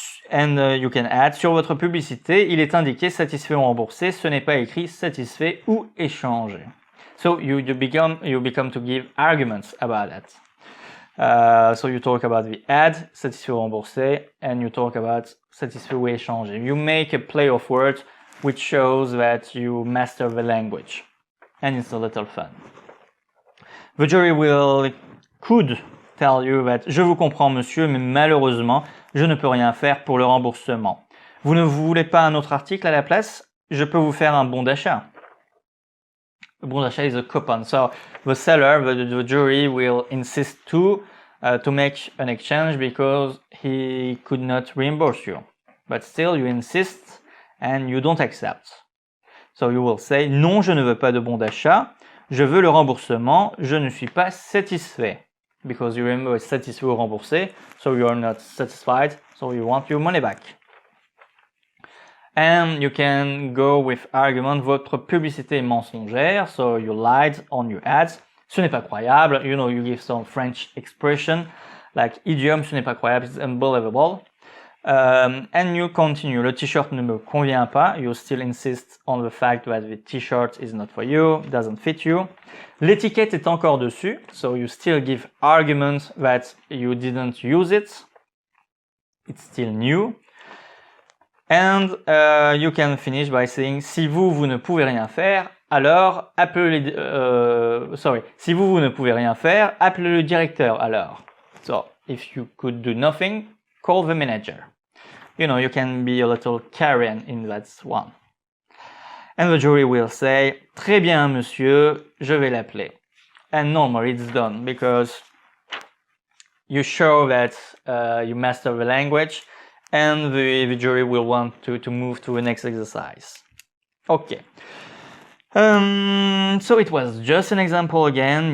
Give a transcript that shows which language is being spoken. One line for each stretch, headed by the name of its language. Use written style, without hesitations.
English: And you can add,
French: sur votre publicité, il est indiqué satisfait ou remboursé, ce n'est pas écrit satisfait ou échangé.
English: So you become to give arguments about that. So you talk about the ad,
French: satisfait ou remboursé,
English: and you talk about
French: satisfait ou échangé.
English: You make a play of words which shows that you master the language. And it's a little fun. The jury could tell you that
French: je vous comprends monsieur, mais malheureusement, je ne peux rien faire pour le remboursement. Vous ne voulez pas un autre article à la place? Je peux vous faire un bon d'achat.
English: A bon d'achat is a coupon. So the seller, the jury will insist to make an exchange because he could not reimburse you. But still you insist and you don't accept. So you will say,
French: non, je ne veux pas de bon d'achat. Je veux le remboursement. Je ne suis pas satisfait.
English: Because you remember
French: satisfait ou remboursé.
English: So you are not satisfied. So you want your money back. And you can go with argument,
French: votre publicité est mensongère,
English: so you lied on your ads.
French: Ce n'est pas croyable,
English: you give some French expression, like idiom,
French: ce n'est pas croyable,
English: it's unbelievable. And you continue,
French: le t-shirt ne me convient pas,
English: you still insist on the fact that the t-shirt is not for you, doesn't fit you.
French: L'étiquette est encore dessus,
English: so you still give argument that you didn't use it, it's still new. And you can finish by saying,
French: si vous ne pouvez rien faire, alors appelez si vous ne pouvez rien faire, appelez le directeur alors.
English: So, if you could do nothing, call the manager. You can be a little carrion in that one. And the jury will say,
French: très bien monsieur, je vais l'appeler.
English: And normally it's done because you show that you master the language. And the jury will want to move to the next exercise. Okay. So it was just an example again.